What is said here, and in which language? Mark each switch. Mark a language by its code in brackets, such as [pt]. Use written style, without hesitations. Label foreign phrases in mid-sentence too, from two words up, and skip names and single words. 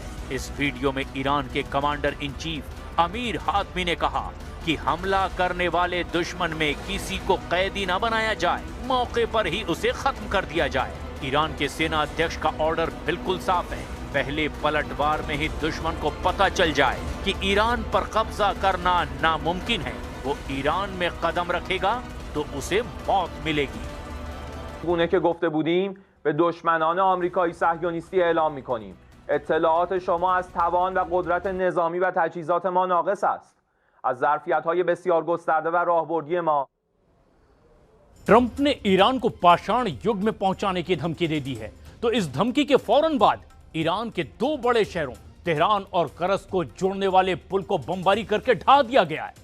[hi] इस वीडियो में ईरान के [en] commander in chief [hi] अमीर हातमी ने कहा कि हमला करने वाले दुश्मन में किसी को कैदी न बनाया जाए, मौके पर ही उसे खत्म कर दिया जाए। ईरान के सेना अध्यक्ष का ऑर्डर बिल्कुल साफ है, पहले पलटवार में ही दुश्मन को पता चल जाए कि ईरान पर कब्जा करना नामुमकिन है, वो ईरान में कदम रखेगा तो उसे मौत मिलेगी। [fa] گونه که گفته بودیم به دشمنان آمریکایی صهیونیستی اعلام می‌کنیم. اطلاعات شما از توان و قدرت نظامی و تجهیزات ما ناقص است. از ظرفیت‌های بسیار گسترده و راهبردی ما [hi] ट्रंप ने ईरान को पाषाण युग में पहुंचाने की धमकी दे दी है, तो इस धमकी के फौरन बाद ईरान के 2 बड़े शहरों तेहरान और करस को जोड़ने वाले पुल को बमबारी करके ढा दिया गया है।